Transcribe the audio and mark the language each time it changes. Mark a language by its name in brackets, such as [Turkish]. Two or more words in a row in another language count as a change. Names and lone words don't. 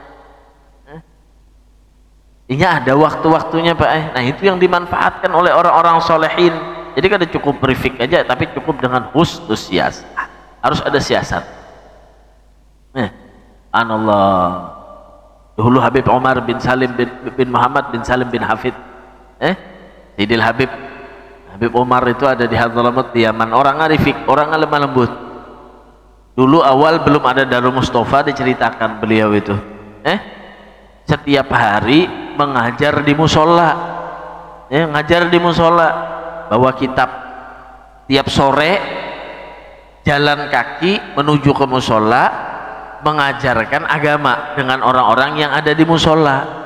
[Banjar] Inya ada waktu-waktunya Pak. Nah itu yang dimanfaatkan oleh orang-orang solehin. Jadi kada cukup briefing aja tapi cukup dengan husnus siasat, harus ada siasat. [Indonesian] Anallah dulu Habib Umar bin Salim bin Muhammad bin Salim bin Hafid Sidil Habib Umar itu ada di Hadramaut di Yaman, orang arifik, orang lemah lembut. Dulu awal belum ada Darul Mustafa diceritakan beliau itu setiap hari mengajar di musola, ngajar di musola, bawa kitab tiap sore jalan kaki menuju ke musola mengajarkan agama dengan orang-orang yang ada di musola.